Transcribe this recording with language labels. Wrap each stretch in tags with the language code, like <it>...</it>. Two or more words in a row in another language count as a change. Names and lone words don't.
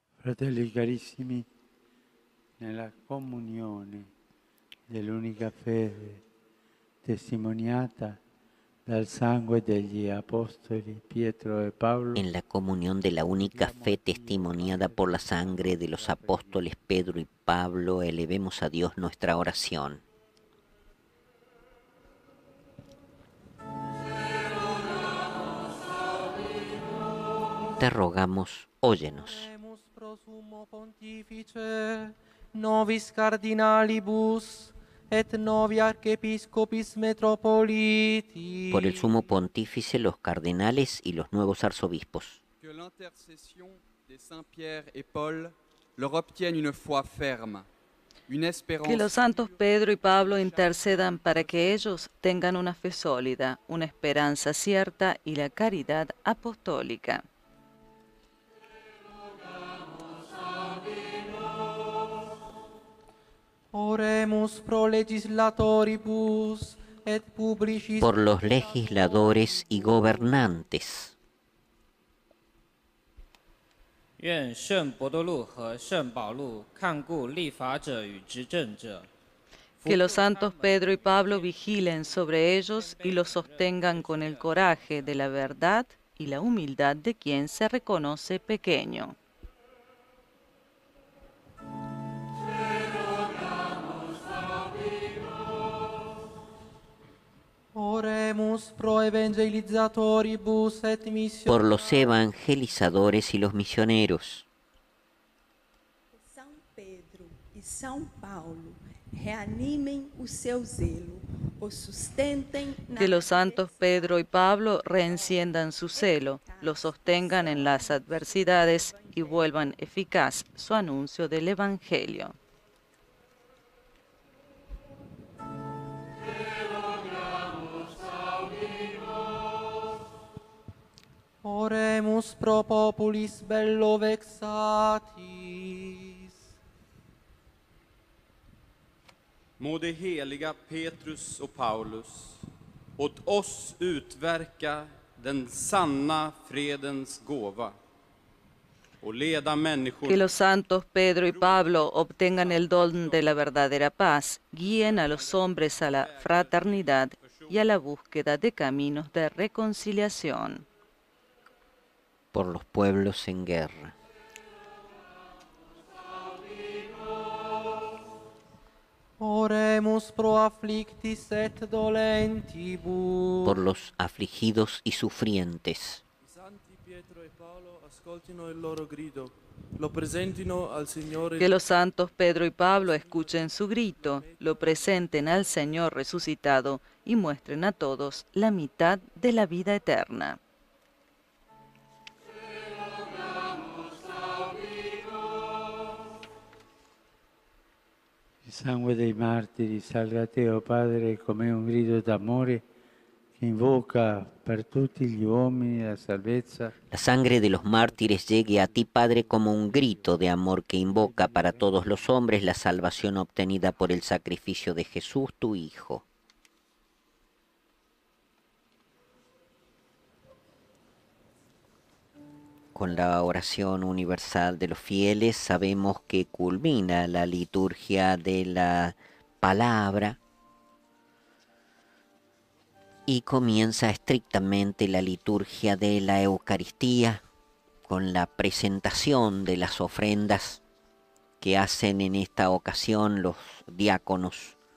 <it>Fratelli carissimi, nella comunione dell'unica fede testimoniata dal sangue degli apostoli Pietro e Paolo,</it> <es>en la comunión de la única fe testimoniada por la sangre de los apóstoles Pedro y Pablo, elevemos a Dios nuestra oración. Te rogamos, óyenos.</es> <la>Pro sumo pontifice, novis cardinalibus, et novi archiepiscopis metropoliti.</la> <es>Por el sumo pontífice, los cardenales y los nuevos arzobispos.</es> <fr>Que l'intercession de Saint Pierre et Paul leur obtienne une foi ferme, une espérance.</fr> <es>Que los santos Pedro y Pablo intercedan para que ellos tengan una fe sólida, una esperanza cierta y la caridad apostólica.</es> <la>Oremus pro legislatoribus et publicis.</la> <es>Por los legisladores y gobernantes.</es> <zh>愿圣伯多禄和圣保禄看顾立法者与执政者。</zh> <es>Que los santos Pedro y Pablo vigilen sobre ellos y los sostengan con el coraje de la verdad y la humildad de quien se reconoce pequeño.</es> <la>Oremus pro evangelizatoribus et missionaris.</la> <es>Por los evangelizadores y los misioneros.</es> <pt>São Pedro e São Paulo reanimem o seu zelo, o sustentem.</pt> <es>Que los santos Pedro y Pablo reenciendan su celo, lo sostengan en las adversidades y vuelvan eficaz su anuncio del Evangelio.</es> <la>Oremus pro populis bello vexatis.</la> <sv>Må det heliga Petrus och Paulus åt oss utverka den sanna fredens gåva och leda människor.</sv> <es>Que los santos Pedro y Pablo obtengan el don de la verdadera paz, guíen a los hombres a la fraternidad y a la búsqueda de caminos de reconciliación. Por los pueblos en guerra.</es> <la>Oremus pro afflictis et dolentibus.</la> <es>Por los afligidos y sufrientes.</es> <it>Santi Pietro e Paolo ascoltino il loro grido, lo presentino al Signore.</it> <es>Que los santos Pedro y Pablo escuchen su grito, lo presenten al Señor resucitado y muestren a todos la mitad de la vida eterna.</es> <it>Il sangue dei martiri salga a te, o Padre, come un grido d'amore che invoca per tutti gli uomini la salvezza.</it> <es>La sangre de los mártires llegue a ti, Padre, como un grito de amor que invoca para todos los hombres la salvación obtenida por el sacrificio de Jesús, tu Hijo. Con la oración universal de los fieles sabemos que culmina la liturgia de la palabra y comienza estrictamente la liturgia de la Eucaristía con la presentación de las ofrendas que hacen en esta ocasión los diáconos.</es>